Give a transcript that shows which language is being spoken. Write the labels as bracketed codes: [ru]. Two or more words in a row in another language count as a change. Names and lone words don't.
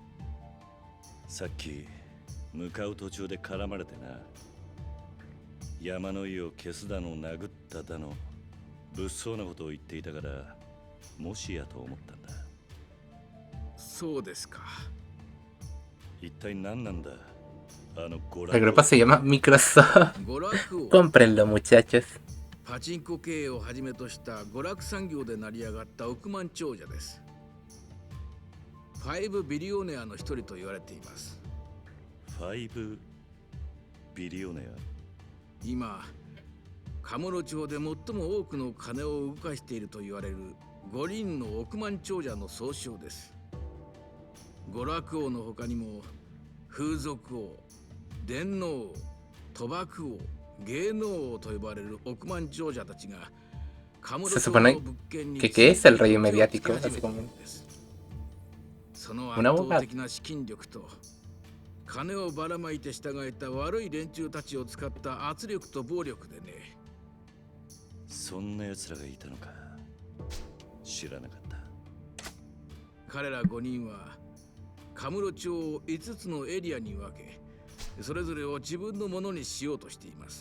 [ja] さっき向かう途中で絡まれてな。山の井を消すだの殴っただの物騒なことを言っていたから、もしやと思ったんだ。そうですか。一体何なんだあの娯 [es] El [ja] 楽 [es] grupo se llama Microsoft. [ja] 娯楽王。 [es] Cómprenlo, muchachos. [ja] パチンコ経営をはじめとした娯楽産業で成り上がった億万長者です。5ビリオネアの一人と言われています。 5ビリオネア。今、カムロ町で最も多くの金を動かしていると言われる5人の億万長者の総称です。娯楽王の他にも風俗王、電脳王、賭博王、芸能王と呼ばれる億万長者たちがカムロ [es] Se [ja] 町の [es] supone [ja] 物件に [es] que es el rey mediático, básicamente. [ja] その [es] Un [ja] 圧 [es] abogado. [ja] 倒的な資金力と金をばらまいて従えた悪い連中たちを使った圧力と暴力でね。そんな奴らがいたのか。知らなかった。彼ら5人はカムロ町を5つのエリアに分け、それぞれを自分のものにしようとしています。